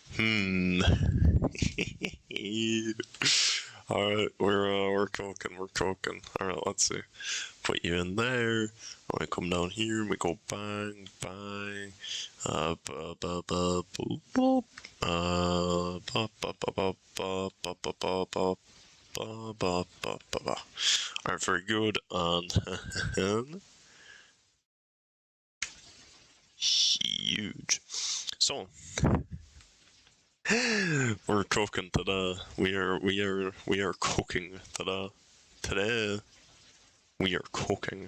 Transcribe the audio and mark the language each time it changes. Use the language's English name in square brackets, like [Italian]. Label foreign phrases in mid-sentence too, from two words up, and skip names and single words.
[English] Hmm. Alright, we're cooking, we're cooking. Alright, let's see. Put you in there. I come down here, we go bang, bang. Ba ba ba boop boop. Ba ba ba ba ba ba ba ba ba ba ba ba ba. Alright, very good. And huge. So we're cooking today. We are cooking today. Today we are cooking.